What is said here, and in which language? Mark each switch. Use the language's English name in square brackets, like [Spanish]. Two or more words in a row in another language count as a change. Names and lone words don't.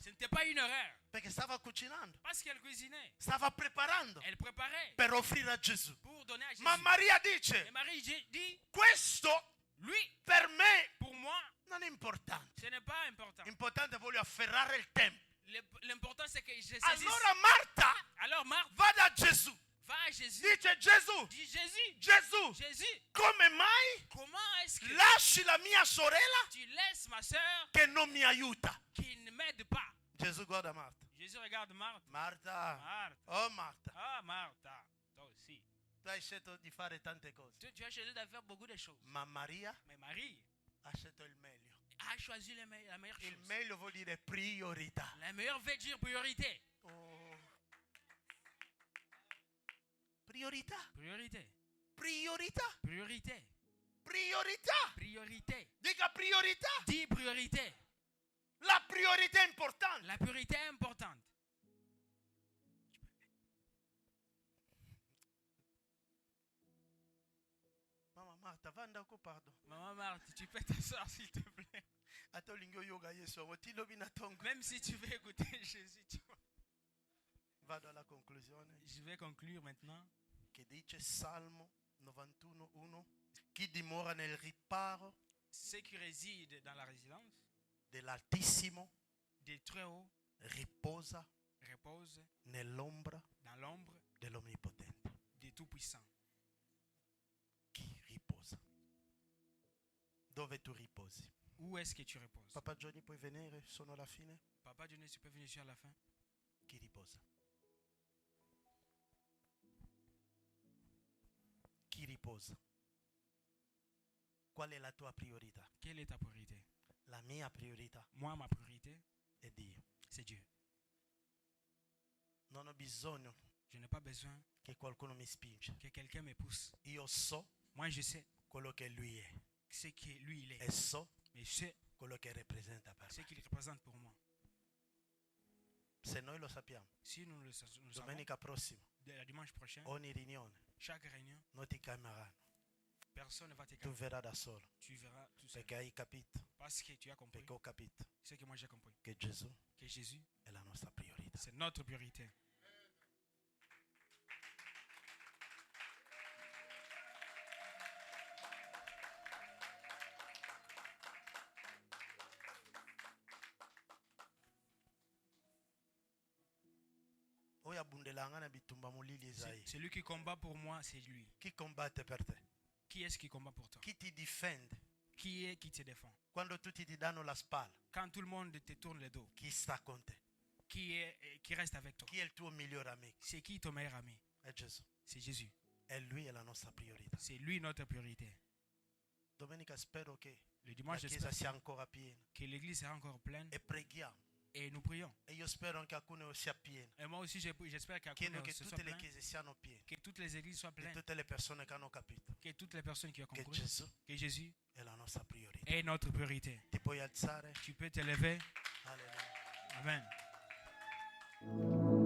[French] Ce n'était pas une erreur. [Italian] Perché stava cucinando, [French] Parce qu'elle cuisinait. [Italian] stava preparando [French] Elle préparait [Italian] per offrire a Gesù. [French] pour donner à Jésus. [Italian] Ma Maria [French] Et [Italian] dice, [French] Marie dit, [Italian] questo [French] lui, [Italian] per me [French] pour moi, [Italian] non è importante. [French] ce n'est pas important. [Italian] Importante voglio afferrare il tempo. [French] L'important c'est que je saisisse. [Italian] Allora Marta [French] Alors Marthe [Italian] va da Gesù. [French] va à Jésus. [Italian] Dice Gesù, [French] Dit Jésus, [Italian] Gesù, [French] Jésus, [Italian] come mai [French] comment est-ce que [Italian] lasci la mia sorella [French] tu laisses ma soeur [Italian] che non mi aiuta? [French] qui ne m'aide pas? [Italian] Gesù guarda Marta. [French] Jésus regarde Marthe. [Italian] Marta, [French] Marthe. [Italian] oh Marta, [French] Ah, Martha, toi aussi. [Italian] tu hai scelto di fare tante cose. [French] Tu as choisi de faire beaucoup de choses. [Italian] Ma Maria [French] Mais Marie [Italian] ha scelto il meglio. [French] a choisi la meilleure [Italian] Il [French] chose. [Italian] meglio vuol dire priorità. [French] La meilleure veut dire priorité. [Italian] Oh. Priorità, [French] Priorité. [Italian] priorità, [French] Priorité. [Italian] priorità. [French] Priorité. [Italian] Dica priorità. [French] Dis priorité. [Italian] La priorità è importante. [French] La priorité est importante. [Lingala] Mama Marta, va ndako pardon. [French] Maman Marthe, tu peux t'asseoir s'il te plaît. [Lingala] Ata olingi oyoga Yesu yango tilobi na tongo. [French] Même si tu veux écouter Jésus, tu vois. [Italian] Vado alla conclusione. [French] Je vais conclure maintenant. [Italian] Che dice Salmo 91:1. Chi dimora nel riparo [French] Ceux qui résident dans la résidence [Italian] dell'Altissimo [French] des Très-Hauts [Italian] riposa [French] reposent [Italian] nell'ombra [French] dans l'ombre [Italian] dell'Onnipotente. [French] des Tout-Puissants. [Italian] dove tu riposi. [French] Où est-ce que tu reposes? [Italian] Papa Johnny, puoi venire? Sono alla fine. [French] Papa Johnny, tu peux venir ici à la fin? [Italian] Chi riposa? Chi riposa? Qual è la tua priorità? [French] Quelle est ta priorité? [Italian] La mia priorità [French] Moi, ma priorité, [Italian] è Dio. [French] c'est Dieu. [Italian] Non ho bisogno [French] Je n'ai pas besoin [Italian] che qualcuno mi spinge. [French] que quelqu'un me pousse. [Italian] Io so [French] Moi, je sais [Italian] quello che lui è [French] ce que lui, il est. [Italian] e so [French] Mais je sais [Italian] quello che rappresenta per [French] ce [Italian] me. [French] qu'il représente pour moi. [Italian] Se noi lo sappiamo, [French] Si nous le savons, [Italian] domenica prossima, [French] la dimanche prochain, [Italian] ogni riunione, [French] chaque réunion, [Italian] non ti chiameranno. [French] personne ne va te [Italian] Tu [French] calmer. [Italian] verrai da solo. [French] Tu verras tout seul. [Italian] Perché hai capito, [French] Parce que tu as compris [Italian] perché ho capito [French] ce que moi j'ai compris. [Italian] che Gesù [French] Que Jésus, [Italian] è la nostra priorità. [French] c'est notre priorité. [Lingala] Oyo abundelanga na bitumba molili ezai. [French] Celui qui combat pour moi, c'est lui. [Italian] Chi combatte per te? [French] Qui est-ce qui combat pour toi? [Italian] Chi ti difende? [French] Qui est qui te défend? [Italian] Quando tutti ti danno la spalla, [French] Quand tout le monde te tourne le dos, [Italian] chi sta con te? [French] qui reste avec toi? [Italian] Chi è il tuo migliore amico? [French] C'est qui ton meilleur ami? [Italian] È Gesù. [French] C'est Jésus. [Italian] E lui è la nostra priorità. [French] C'est lui notre priorité. [Italian] Domenica spero che [French] Le [Italian] la [French] dimanche, [Italian] chiesa [French] j'espère [Italian] sia ancora piena [French] que l'église sera encore pleine [Italian] e preghiamo. [French] et nous prions. [Italian] E io spero anche alcune sia piena. [French] Et moi aussi, j'espère qu'à [Italian] Chiedo che [French] ce soit [Italian] tutte le [French] plein, [Italian] chiese siano piene. [French] que toutes les églises soient [Italian] E [French] pleines, [Italian] tutte le persone che hanno capito [French] que toutes les personnes qui ont [Italian] che [French] compris [Italian] Gesù [French] que Jésus [Italian] è la nostra priorità. [French] est notre priorité. [Italian] Ti puoi alzare? [French] Tu peux te lever. [Italian] Alleluia. [French] Amen.